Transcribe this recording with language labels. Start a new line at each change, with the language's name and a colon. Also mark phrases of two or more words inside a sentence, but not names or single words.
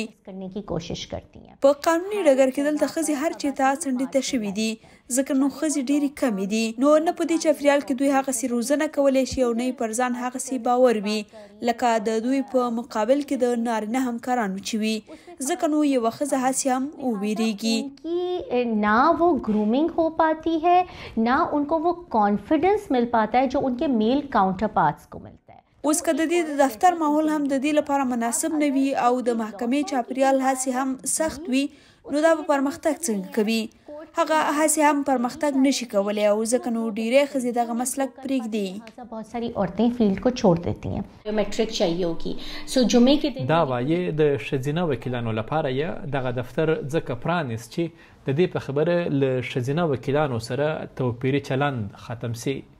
Pashto: په قانوني ډګر کې دلته ښځې هر چېرته څنډې شوي دي، ځکه نو ښځې ډېرې کمې دي. نو نه په دې چاپیریال کې دوی هغسې روزنه کولی شي او نه یې پر ځان هغسې باور وي لکه د دوی په مقابل کې د نارینه همکارانو چې وي. ځکه نو یوه ښځه هسې هم وویریږي.
Urdu: نہ وہ گرومنگ ہو پاتی ہے، نہ ان کو وہ کانفیڈنس مل پاتا ہے جو ان کے
English: male counter parts
Urdu: کو ملتا ہے.
Pashto: اوس که د دې د دفتر ماحول هم د دې لپاره مناسب نه وي او د محکمې چاپیریال هسې هم سخت وي، نو دا به پرمختګ څنګه کوي؟ هغه هسې هم پرمختګ نشي کولی او ځکه نو ډیری ښځې دغه مسلک پرېږدي. دا وایي د ښځینه وکیلانو لپاره یې دغه دفتر ځکه پرانیست چې د دې په خبره له ښځینه وکیلانو سره توپیري چلند ختم سي.